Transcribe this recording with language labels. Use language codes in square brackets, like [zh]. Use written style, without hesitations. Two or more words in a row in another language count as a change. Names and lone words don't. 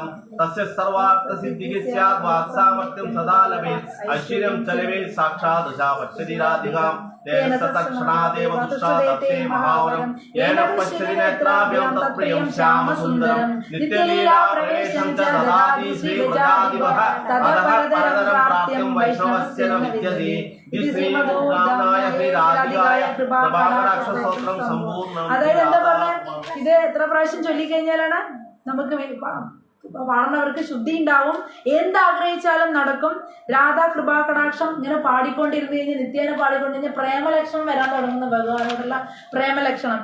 [sa] तस्य सर्वार्थसिद्धिः स्यात् वाक्सामर्थ्यं सदा लभेत् ऐश्वर्यं च लभेत् साक्षात् दशा पश्यति राधिकां तेन तत्क्षणादेव दुष्टादत्ते महावरं येन पश्यति नेत्राभ्यं तत्प्रियं श्यामसुन्दरं नित्यलीला प्रवेशं च ददाति श्रीव्रजादिवः ततः परतरं प्राप्त्यं वैष्णवस्य न विद्यते [ml] അതായത് എന്താ പറഞ്ഞ ഇത് എത്ര പ്രാവശ്യം ചൊല്ലിക്കഴിഞ്ഞാലാണ് നമുക്ക് പാടുന്നവർക്ക് ശുദ്ധി ഉണ്ടാവും, എന്താഗ്രഹിച്ചാലും നടക്കും. രാധാ കൃപാകടാക്ഷം ഇങ്ങനെ പാടിക്കൊണ്ടിരുന്നു കഴിഞ്ഞാൽ നിത്യേന പാടിക്കൊണ്ടിരുന്ന പ്രേമലക്ഷണം വരാൻ തുടങ്ങുന്ന ഭഗവാനോടുള്ള പ്രേമലക്ഷണം.